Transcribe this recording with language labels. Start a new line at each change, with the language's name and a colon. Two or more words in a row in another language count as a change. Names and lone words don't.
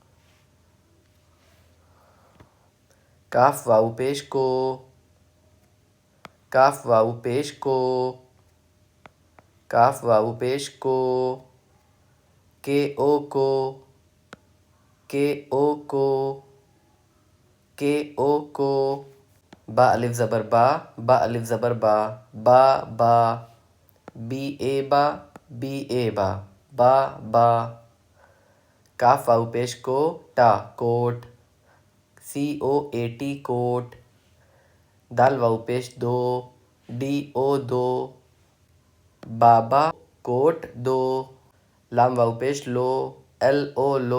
Urdu: کاف واو پیش کو کاف واو پیش کو کاف واو پیش کو KO کو KO کو KO کو. با الف زبر با با الف زبر با با با. BA با BA با با با. کاف واو پیش کو ٹا کوٹ COAT کوٹ. دال واو پیش دو DO دو. بابا کوٹ دو. لام واو پیش لو LO لو.